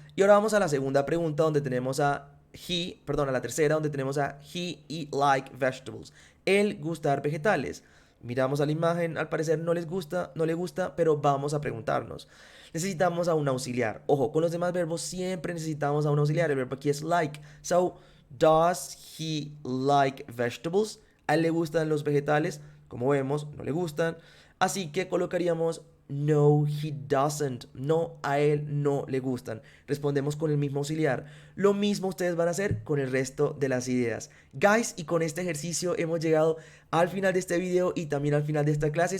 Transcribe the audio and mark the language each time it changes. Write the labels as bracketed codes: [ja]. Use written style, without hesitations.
[es] Y ahora vamos a la segunda pregunta donde tenemos a a la tercera donde tenemos a he eat like vegetables. Él gustar vegetales. Miramos a la imagen, al parecer no les gusta, no le gusta, pero vamos a preguntarnos. Necesitamos a un auxiliar. Ojo, con los demás verbos siempre necesitamos a un auxiliar. El verbo aquí es like. [en] So, does he like vegetables? [es] A él le gustan los vegetales. Como vemos, no le gustan. Así que colocaríamos no, he doesn't. No, a él no le gustan. Respondemos con el mismo auxiliar. Lo mismo ustedes van a hacer con el resto de las ideas. Guys, y con este ejercicio hemos llegado al final de este video y también al final de esta clase.